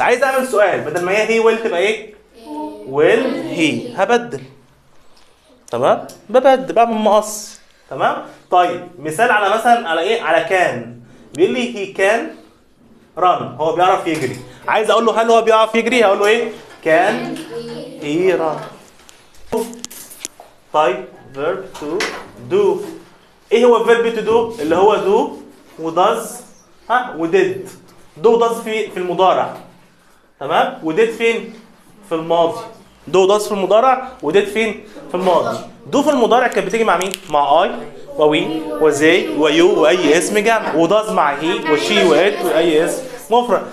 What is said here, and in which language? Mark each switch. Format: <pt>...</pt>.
<ar>عايز اعمل سؤال بدل ما هي</ar> <en>he will</en> <ar>تبقى ايه؟</ar> <en>will he.</en> <ar>هبدل. تمام؟ ببدل، بعمل مقص. تمام؟ طيب مثال على مثلا على ايه؟ على كان. بيقول لي</ar> <en>he can run،</en> <ar>هو بيعرف يجري. عايز اقول له هل هو بيعرف يجري؟ هقول له ايه؟</ar> <en>can he run.</en> <ar>طيب</ar> <en>verb to do.</en> <ar>ايه هو</ar> <en>verb to do؟</en> <ar>اللي هو do و does و did. do و does في المضارع. تمام؟ و did فين؟ في الماضي. do و does في المضارع و did فين؟ في الماضي. do في المضارع كانت بتيجي مع مين؟ مع I ووي وزي ويو واي اسم جمع، وداز مع هي وشي وات واي اسم مفرد.</ar>